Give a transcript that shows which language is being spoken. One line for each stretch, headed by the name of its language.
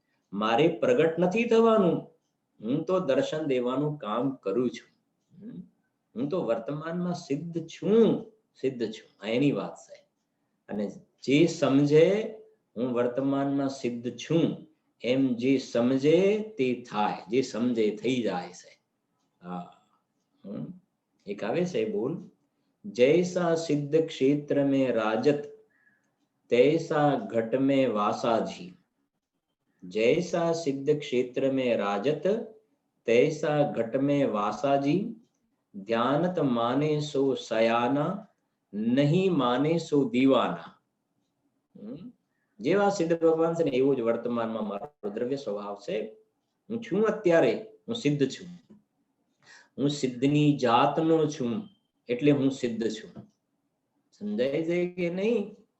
Gujarati: મારે પ્રગટ નથી થવાનું, હું તો દર્શન દેવાનું કામ કરું છું. હું તો વર્તમાનમાં સિદ્ધ છું, સિદ્ધ છું, એની વાત છે. અને જે સમજે હું વર્તમાનમાં સિદ્ધ છું એમ જે સમજે તે થાય, જે સમજે થઈ જાય છે. એક આવે છે બોલ,
Hindi: जैसा सिद्ध क्षेत्र में राजत तैसा घट में वासाजी. जैसा सिद्ध क्षेत्र में राजत तैसा घट में वासाजी. ध्यानत माने सो सयाना नहीं माने સો દીવાના.
Gujarati: જેવા સિદ્ધ ભગવાન છે ને એવું જ વર્તમાનમાં મારો દ્રવ્ય સ્વભાવ છે. હું છું અત્યારે, હું સિદ્ધ છું, હું સિદ્ધની જાતનો છું, એટલે હું સિદ્ધ છું. સમજાય છે કે નહીં?